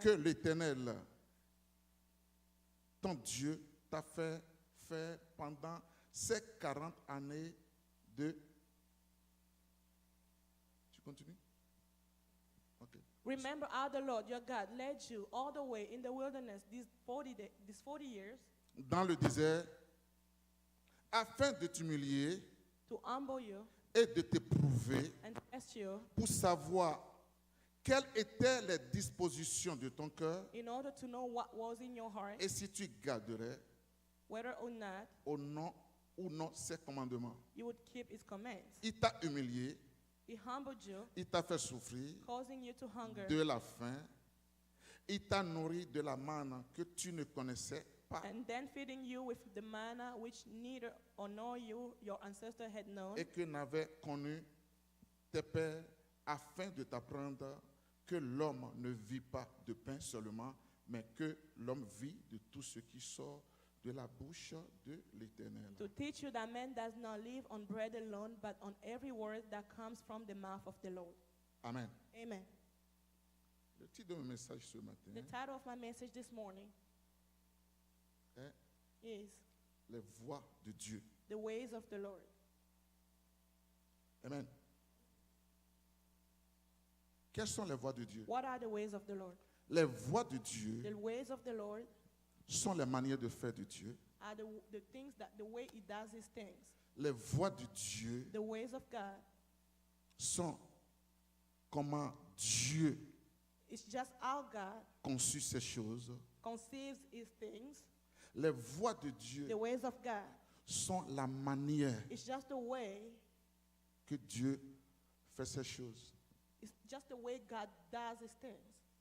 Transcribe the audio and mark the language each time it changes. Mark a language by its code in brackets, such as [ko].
[fr] que l'Éternel, ton Dieu, t'a fait faire pendant ces 40 années de... Tu continues? Ok. [en] Remember how the Lord your God led you all the way in the wilderness these 40 years [fr] Dans le désert, afin de t'humilier [en] to humble you [fr] et de t'éprouver [en] and test you [fr] pour savoir quelles étaient les dispositions de ton cœur [en] in order to know what was in your heart, [fr] et si tu garderais [en] whether or not [fr] au nom ou non ses commandements. [en] you would keep his commands. [fr] Il t'a humilié, [en] He humbled you, [fr] il t'a fait souffrir [en] causing you to hunger, [fr] de la faim, il t'a nourri de la manne que tu ne connaissais pas [en] and then feeding you with the manna which neither or nor you, your ancestor, had known, [fr] et que n'avaient connu tes pères afin de t'apprendre que l'homme ne vit pas de pain seulement, mais que l'homme vit de tout ce qui sort de la bouche de l'Éternel. [en] to teach you that man does not live on bread alone, but on every word that comes from the mouth of the Lord. [fr] Amen. [en] Amen. [fr] Le titre de mon message ce matin [en] The title of my message this morning [fr] est [en] is [fr] Les voies de Dieu. [en] The Ways of the Lord. [fr] Amen. Quelles sont les voies de Dieu? [en] What are the ways of the Lord? [fr] Les voies de Dieu [en] The ways of the Lord [fr] sont les manières de faire de Dieu. [en] are the things that the way he does his things. [fr] Les voies de Dieu [en] The ways of God, [fr] sont comment Dieu [en] it's just how God [fr] conçut ces choses. [en] conceives his things. [fr] Les voies de Dieu [en] The ways of God, [fr] sont la manière [en] it's just the way, [fr] que Dieu fait ces choses. [en] it's just the way God does his things.